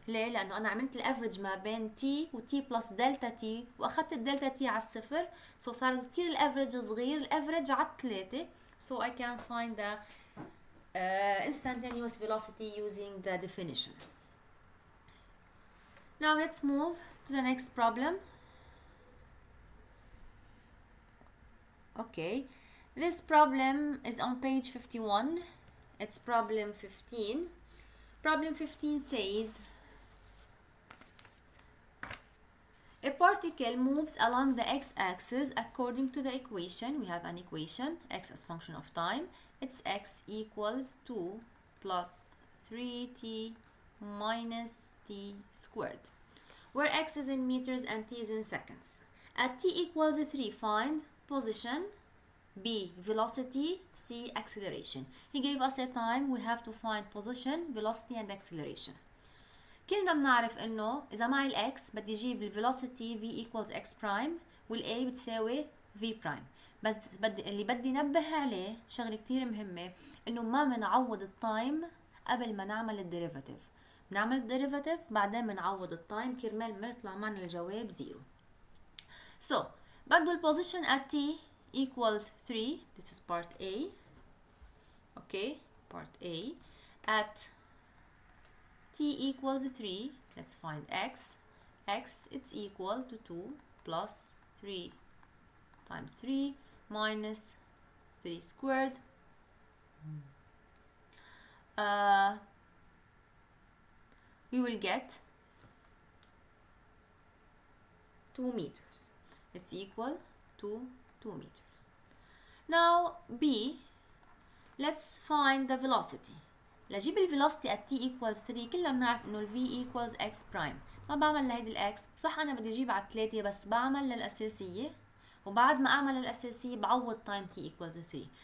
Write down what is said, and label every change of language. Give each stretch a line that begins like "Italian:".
Arabic: ليه؟ لأنه أنا عملت الافريج ما بين t و
English: t plus delta t
Arabic: وأخذت الدلتا t على الصفر، so صار كتير الافريج صغير، الافريج على 3،
English: so I can find the instantaneous velocity using the definition. Now let's move to the next problem. Okay, this problem is on page 51. It's problem 15. Problem 15 says a particle moves along the x-axis according to the equation. We have an equation, x as function of time. It's x equals 2 plus 3t minus t squared, where x is in meters and t is in seconds. At t equals 3, find position, B velocity, C acceleration. He gave us a time, we have to find position, velocity and acceleration.
Arabic: كلنا بنعرف انه اذا معي الاكس بدي اجيب الفيلوسيتي
English: v equals x prime
Arabic: والاي بتساوي v prime. بس اللي بدي نبه عليه شغله كتير مهمه، انه ما بنعوض التايم قبل ما نعمل الديريفاتيف. نعمل derivative بعدين بنعوض التايم كرمال ما يطلع معنا الجواب 0.
English: So
Arabic: بدو البوزيشن
English: at t equals 3. This is part A. Okay, part A. At t equals 3, let's find x. X it's equal to 2 plus 3 times 3 minus 3 squared. We will get 2 meters. It's equal to 2 meters. Now B, let's find the velocity.
Arabic: لأجيب velocity
English: at t equals 3
Arabic: كلنا بنعرف إنه
English: v equals x prime.
Arabic: ما بعمل لهيدي الx، صح أنا بدي أجيب على 3 بس بعمل للأساسية، وبعد ما أعمل الأساسية بعوض
English: time t equals 3.